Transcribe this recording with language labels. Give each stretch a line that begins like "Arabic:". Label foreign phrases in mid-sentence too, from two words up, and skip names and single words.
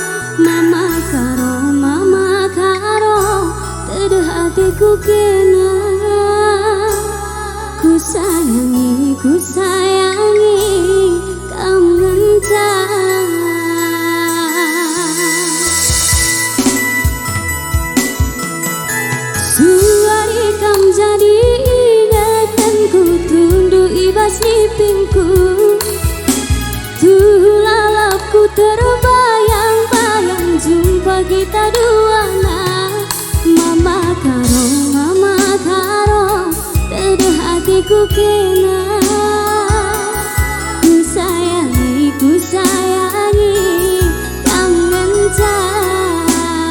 Batak Karo: Mama karo tada hatiku kena
Indonesian: Ku sayangi kamu
Batak Karo: ngencang Suari kam
Indonesian: jadi ingatanku
Batak Karo: Tundu ibas mimpiku Tuh lalapku terbayang-bayang
Indonesian: Jumpa kita dua
Batak Karo: Mama karo Tada hatiku kena
Indonesian: Ku sayangi kamu
Batak Karo: ngencang